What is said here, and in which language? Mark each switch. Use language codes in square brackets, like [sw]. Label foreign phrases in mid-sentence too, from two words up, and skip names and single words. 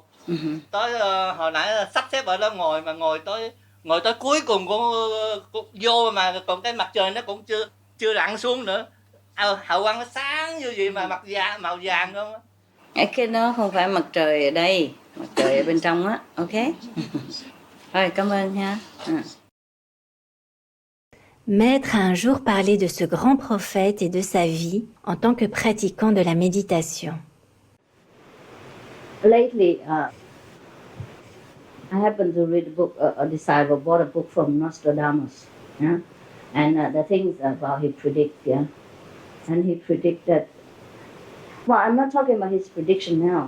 [vi] Tới hồi nãy sắp xếp ở đó ngồi tới cuối cùng của vô mà còn cái mặt trời nó cũng chưa lặn xuống nữa. Hào quang nó sáng như vậy mà màu vàng không á. Cái đó không phải mặt trời ở đây, mặt trời ở bên trong á, ok? Rồi, cảm ơn ha. [fr] Maître a un jour parlé de ce grand prophète et de sa vie en tant que pratiquant de la méditation. [en] Lately, I happened to read a book, a disciple bought a book from Nostradamus, yeah? And the things about he predict, yeah? And he predicted, well, I'm not talking about his prediction now.